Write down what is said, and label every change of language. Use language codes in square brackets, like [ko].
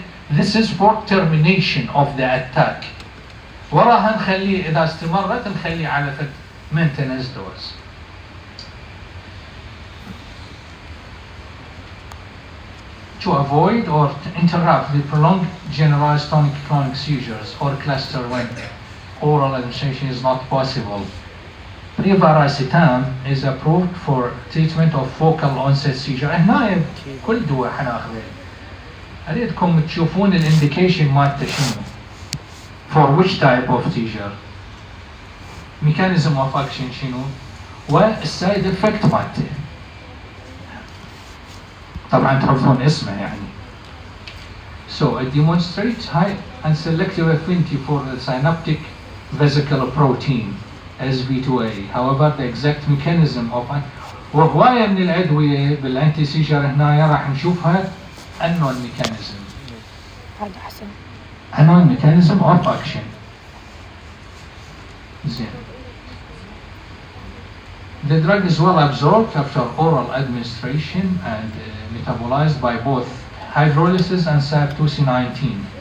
[en] This is for termination of the attack. [ar] وراها نخليه اذا استمرت نخليه على [en] maintenance dose. To avoid or to interrupt the prolonged generalized tonic-clonic seizures or cluster when oral administration is not possible, Privaracetam is approved for treatment of focal onset seizure. [ar] هنا كل دواء حناخذه. أريدكم تشوفون الانديكيشن مالته شنو. [en] For which type of seizure. Mechanism of action شنو. [ar] والسايد افكت مالته. طبعا تعرفون اسمه يعني. [en] So it demonstrates high and selective affinity for the synaptic vesicle protein SV2A. However, the exact mechanism of [ar] وهواية من الأدوية بالأنتي سيجر هنا راح نشوفها [en] unknown mechanism. [ar] هذا أحسن. [en] unknown mechanism of action. [ar] زين. [en] The drug is well absorbed after oral administration and metabolized by both hydrolysis and SAB2C19.